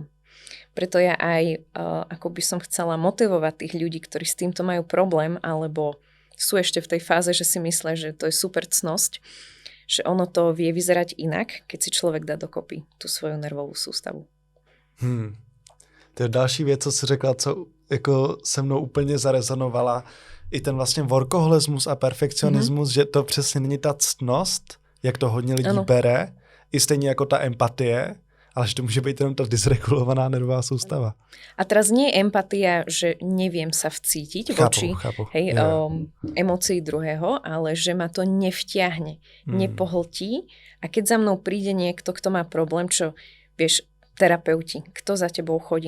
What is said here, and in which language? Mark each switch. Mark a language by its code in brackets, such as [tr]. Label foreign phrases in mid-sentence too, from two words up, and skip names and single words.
[sk] Preto ja aj ako by som chcela motivovať tých ľudí, ktorí s týmto majú problém alebo sú ešte v tej fáze, že si myslia, že to je super cnosť, že ono to vie vyzerať inak, keď si človek dá dokopy tú svoju nervovou sústavu. [cs] To je další věc, co jsi řekla, co jako se mnou úplně zarezonovala. I ten vlastně workoholismus a perfekcionismus, že to přesně není ta ctnost, jak to hodně lidí bere, i stejně jako ta empatie, ale že to může být jenom ta dysregulovaná nervová sústava. [sk] A teraz nie je empatia, že neviem sa vcítiť voči emócii druhého, ale že ma to nevtiahne, nepohltí. A keď za mnou príde niekto, kto má problém, čo vieš, terapeuti, kto za tebou chodí?